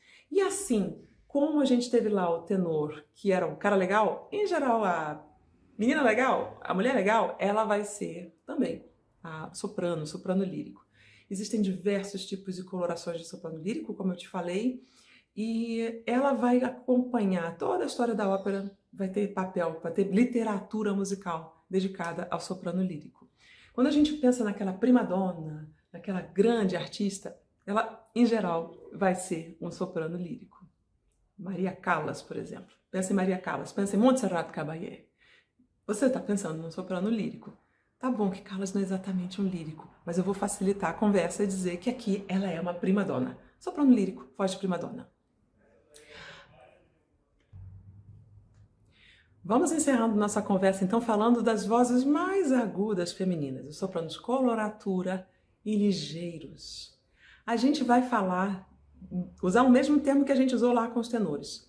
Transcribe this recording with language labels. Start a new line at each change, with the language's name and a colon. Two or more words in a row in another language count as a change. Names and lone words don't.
Portuguese: E assim, como a gente teve lá o tenor, que era um cara legal, em geral a menina legal, a mulher legal, ela vai ser também a soprano lírico. Existem diversos tipos de colorações de soprano lírico, como eu te falei, e ela vai acompanhar toda a história da ópera, vai ter papel, vai ter literatura musical dedicada ao soprano lírico. Quando a gente pensa naquela
Italian: prima donna,
Portuguese: naquela grande artista, ela, em geral, vai ser um soprano lírico. Maria Callas, por exemplo. Pensa em Maria Callas, pensa em Montserrat Caballé. Você está pensando num soprano lírico. Tá bom que Callas não é exatamente um lírico, mas eu vou facilitar a conversa e dizer que aqui ela é uma
Italian: prima donna.
Portuguese: Soprano lírico, voz de
Italian: prima donna.
Portuguese: Vamos encerrando nossa conversa, então, falando das vozes mais agudas femininas, os sopranos coloratura e ligeiros. A gente vai usar o mesmo termo que a gente usou lá com os tenores.